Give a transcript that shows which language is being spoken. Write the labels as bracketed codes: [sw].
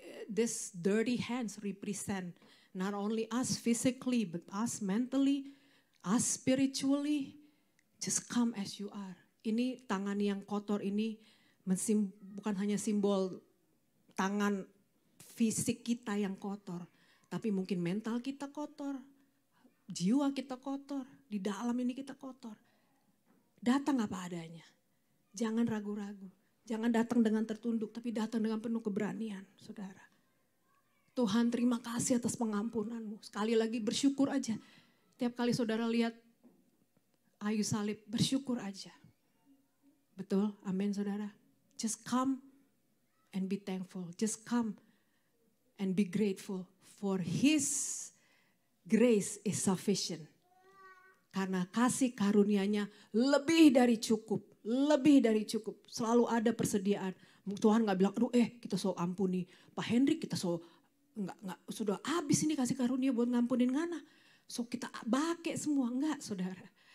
[en] This dirty hands represent not only us physically, but us mentally, us spiritually. Just come as you are. [id] Ini tangan yang kotor ini bukan hanya simbol tangan fisik kita yang kotor, tapi mungkin mental kita kotor, jiwa kita kotor, di dalam ini kita kotor. Datang apa adanya. Jangan ragu-ragu. Jangan datang dengan tertunduk, tapi datang dengan penuh keberanian, saudara. Tuhan, terima kasih atas pengampunanmu. Sekali lagi bersyukur aja. Tiap kali saudara lihat kayu salib, bersyukur aja. Betul? Amin, saudara. [en] Just come and be thankful. Just come and be grateful for His grace is sufficient. [id] Karena kasih karunia-Nya lebih dari cukup. Lebih dari cukup, selalu ada persediaan. Tuhan nggak bilang, aduh kita so ampuni Pak Hendrik, kita so nggak sudah habis ini kasih karunia buat ngampunin ngana. So kita pakai semua, enggak saudara.